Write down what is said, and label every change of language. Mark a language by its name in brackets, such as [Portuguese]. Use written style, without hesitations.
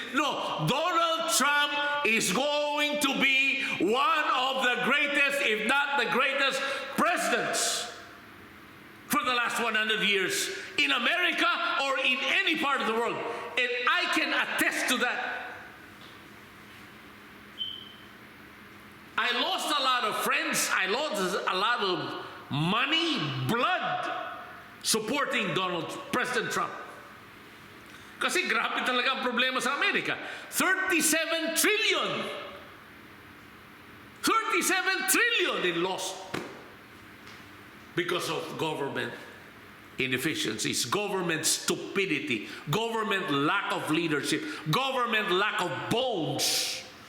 [English] No, Donald Trump is going to be one of the greatest, if not the greatest, presidents for the last 100 years in America or in any part of the world. And I can attest to that. I lost a lot of friends. I lost a lot of money, blood, supporting President Trump. [Filipino] Kasi grabe talaga ang problema sa Amerika. [English] 37 trillion. 37 trillion in loss because of government inefficiencies, government stupidity, government lack of leadership, government lack of bones.